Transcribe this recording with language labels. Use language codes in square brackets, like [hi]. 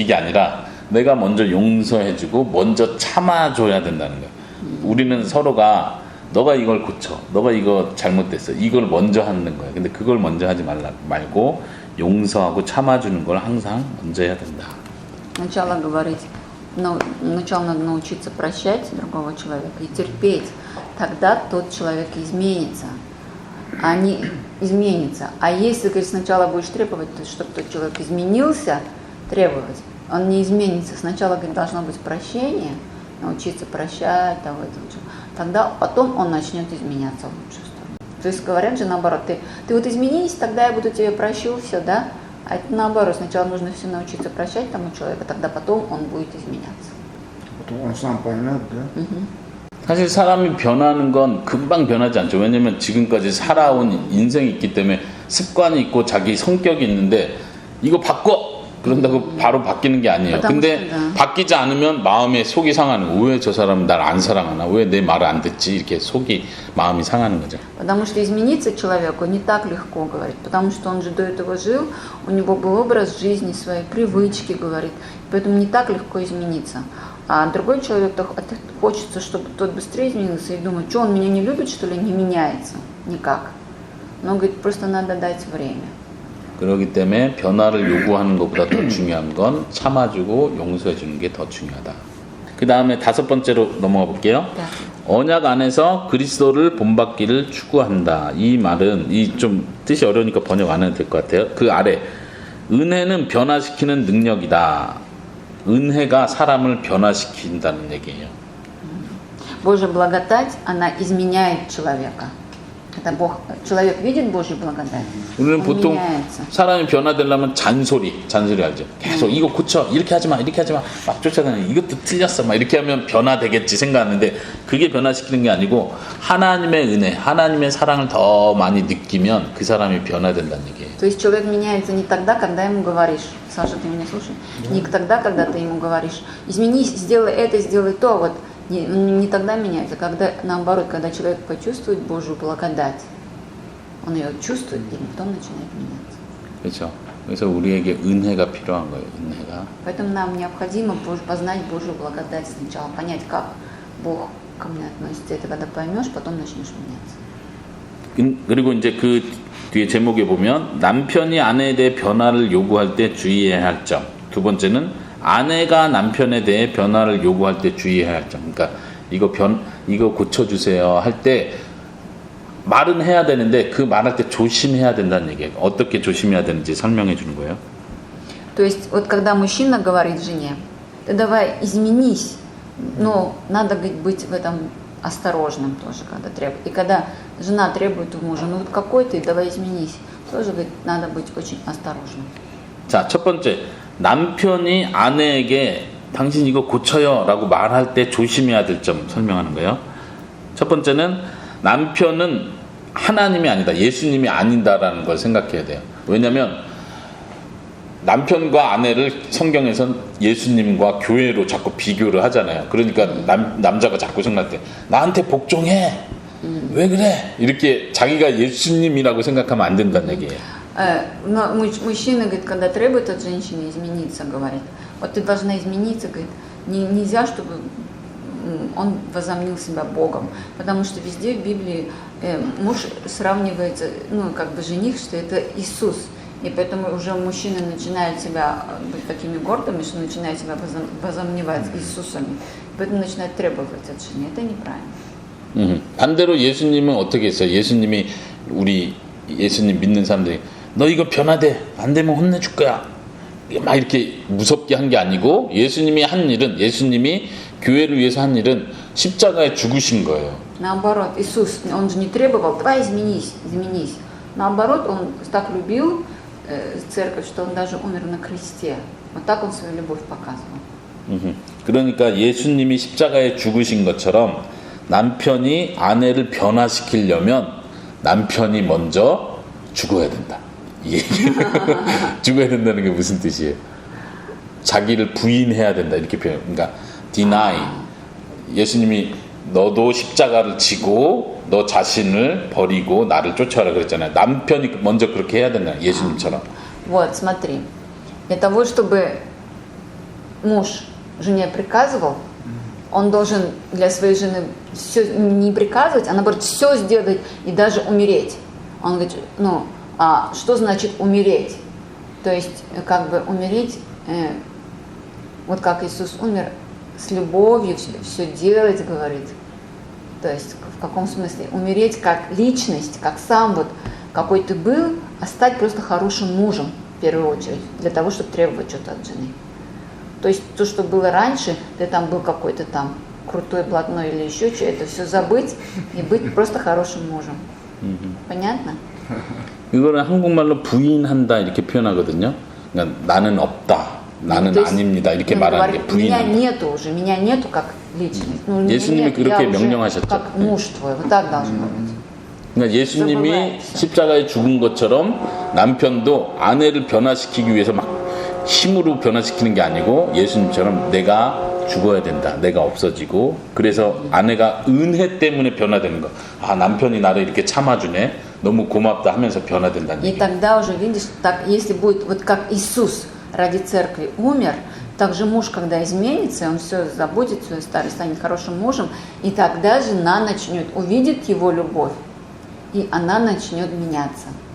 [ko] 이게 아니라 내가 먼저 용서해주고 먼저 참아줘야 된다는 거예요. 우리는 서로가 너가 이걸 고쳐. 너가 이거 잘못됐어. 이걸 먼저 하는 거예요. 근데 그걸 먼저 하지 말고 용서하고 참아주는 걸 항상 먼저 해야 된다. [ru] Сначала говорить, сначала надо научиться прощать другого человека и терпеть. Тогда тот человек изменится. А не изменится. А если, говорит, сначала будешь требовать, чтобы тот человек изменился, требовать, он не изменится. Сначала, говорит, должно быть прощение, научиться прощать, тогда потом он начнет изменяться в лучшую сторону. То есть говорят же наоборот, ты вот изменись, тогда я буду тебе прощу, все, да? А это наоборот, сначала нужно все научиться прощать тому человеку, тогда потом он будет изменяться. Потом он сам поймет, да? [ko] 사실 사람이 변하는 건 금방 변하지 않죠. 왜냐면 지금까지 살아온 인생이 있기 때문에 습관이 있고 자기 성격이 있는데 이거 바꿔! 그런다고 바로 바뀌는 게 아니에요. 근데 바뀌지 않으면 마음에 속이 상하는 거예요. 왜 저 사람은 날 안 사랑하나? 왜 내 말을 안 듣지? 이렇게 속이 마음이 상하는 거죠. [ru] Потому что измениться человеку не так легко, говорит, потому что он же до этого жил, у него был образ жизни, свои привычки, говорит, поэтому не так легко измениться. А другой человек, хочется, чтобы тот быстрее изменился и думает, что он меня не любит, что ли, не меняется никак. Но, говорит, просто надо дать время. [ko] 그렇기 때문에 변화를 요구하는 것보다 더 중요한 건 참아주고 용서해주는 게 더 중요하다. 그 다음에 5번째로 넘어가 볼게요. 언약 안에서 그리스도를 본받기를 추구한다. 이 말은 이 좀 뜻이 어려우니까 번역 안 해도 될 것 같아요. 그 아래 은혜는 변화시키는 능력이다. 은혜가 사람을 변화시킨다는 얘기예요. [ru] Божья благодать, она изменяет человека. Это Бог, человек видит Божью благодать, [ko] 우리는 [ru] он [ko] 보통 [ru] меняется. [ko] 사람이 변화되려면 잔소리 알죠? 계속 이거 고쳐, 이렇게 하지 마, 막 쫓아다니. 이것도 틀렸어, 막 이렇게 하면 변화되겠지 생각하는데 그게 변화시키는 게 아니고 하나님의 은혜, 하나님의 사랑을 더 많이 느끼면 그 사람이 변화된다는 얘기예요. [ru] То есть человек меняется не тогда, когда ему говоришь, Саша, ты меня слушаешь, не тогда, когда ты ему говоришь, изменись, сделай это, сделай то, вот не тогда меняется, когда наоборот, когда человек почувствует Божью благодать, он ее чувствует и потом начинает меняться. [ko] 그렇죠. 그래서 우리에게 은혜가 필요한 거예요. 은혜가. [ru] Поэтому нам необходимо познать Божью благодать сначала, понять, как Бог ко мне относится. Это когда поймешь, потом начнешь меняться. [ko] 그리고 이제 그 뒤에 제목에 보면 남편이 아내에 대해 변화를 요구할 때 주의해야 할 점. 두 번째는 아내가 남편에 대해 변화를 요구할 때 주의해야 할 점. 그러니까 이거 고쳐주세요 할 때 말은 해야 되는데 그 말할 때 조심해야 된다는 얘기예요. 어떻게 조심해야 되는지 설명해 주는 거예요. [ru] То есть вот когда мужчина говорит жене, ты давай изменись, но надо быть в этом осторожным тоже, когда требует. И когда жена требует у мужа, ну вот какой ты, давай изменись, тоже говорит, надо быть очень осторожным. [ko] 자, 첫 번째. 남편이 아내에게 당신 이거 고쳐요 라고 말할 때 조심해야 될 점 설명하는 거예요. 첫 번째는 남편은 하나님이 아니다, 예수님이 아닌다라는 걸 생각해야 돼요. 왜냐하면 남편과 아내를 성경에선 예수님과 교회로 자꾸 비교를 하잖아요. 그러니까 남자가 자꾸 생각할 때 나한테 복종해, 왜 그래, 이렇게 자기가 예수님이라고 생각하면 안 된다는 얘기예요. [ru] Но мужчина, говорит, когда требует от женщины измениться, говорит, вот ты должна измениться, говорит, нельзя, чтобы он возомнил себя Богом, потому что везде в Библии муж сравнивается, ну, как бы жених, что это Иисус, и поэтому уже мужчина начинает себя быть такими гордыми, что начинает себя возомневать Иисусами, поэтому начинает требовать от жены, это неправильно. [ko] 반대로 예수님은 어떻게 했어요? 우리 예수님 믿는 사람들이 너 이거 변화돼, 안 되면 혼내줄 거야, 막 이렇게 무섭게 한 게 아니고 예수님이 한 일은, 예수님이 교회를 위해서 한 일은 십자가에 죽으신 거예요. [ru] Наоборот, Иисус, он же не требовал, давай изменись. Наоборот, он так любил церковь, что он даже умер на кресте. Вот так он свою любовь показывал. [ko] 그러니까 예수님이 십자가에 죽으신 것처럼 남편이 아내를 변화시키려면 남편이 먼저 죽어야 된다. 죽어야 된다는 게 무슨 뜻이에요? 자기를 부인해야 된다, 이렇게 표현. 그러니까 deny. 예수님이 너도 십자가를 지고 너 자신을 버리고 나를 쫓아라 그랬잖아요. 남편이 먼저 그렇게 해야 된다, 예수님처럼. [ru] Вот, смотри. Для того, чтобы муж жене приказывал, он должен для своей жены все не приказывать, а наоборот все сделать и даже умереть. Он говорит, ну, а что значит умереть? То есть, как бы умереть, вот как Иисус умер, с любовью все делать, говорит. То есть, в каком смысле? Умереть как личность, как сам вот, какой ты был, а стать просто хорошим мужем, в первую очередь, для того, чтобы требовать что-то от жены. То есть, то, что было раньше, ты там был какой-то там крутой, блатной или еще что, это все забыть и быть просто хорошим мужем. Понятно? [ko] 이거는 한국말로 부인한다 이렇게 표현하거든요. 그러니까 나는 없다, 나는 아닙니다 이렇게 말하는 게 부인한다. [ru] меня нету как личность. Ну, [ko] 예수님이 그렇게 명령하셨죠. [ru] как муж твой, вот так должно быть. [ko] 그러니까 예수님이 십자가에 죽은 것처럼 남편도 아내를 변화시키기 위해서 막 힘으로 변화시키는 게 아니고 예수님처럼 내가 죽어야 된다, 내가 없어지고, 그래서 아내가 은혜 때문에 변화되는 거. 아, 남편이 나를 이렇게 참아주네, 너무 고맙다 하면서 변화된다는 [ru] И [ko] 얘기. [ru] тогда уже видишь, так, если будет вот как Иисус ради церкви умер, так же муж, когда изменится, он все забудет, свою старость, станет хорошим мужем, и тогда жена начнет, увидит его любовь, и она начнет меняться.